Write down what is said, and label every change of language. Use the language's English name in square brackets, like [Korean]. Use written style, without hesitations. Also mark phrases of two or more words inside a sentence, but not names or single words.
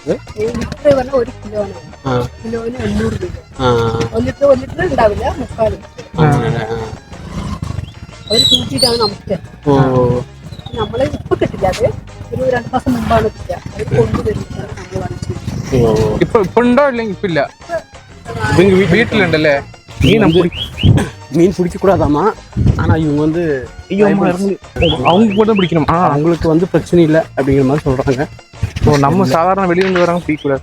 [Malayalam] നമ്മളെ ഇപ്പൊ കിട്ടില്ല, അത് ഒരു 2 മാസം മുമ്പാണ് കിട്ടുക. അത് കൊണ്ടുവരുന്നത് ഇപ്പൊ ഉണ്ടോ ഇല്ലെങ്കിൽ ഇപ്പൊ ഇല്ല, [Tamil] வீட்டுலண்டல்ல. மீன் பிடிக்கக்கூடாதாமா, ஆனா இவங்க வந்து அவங்க கூட தான் பிடிக்கணும். அவங்களுக்கு வந்து பிரச்சனை இல்லை அப்படிங்கிற மாதிரி சொல்றாங்க. நம்ம சாதாரண வெளியிருந்து வராங்க பிடிக்கூடாது.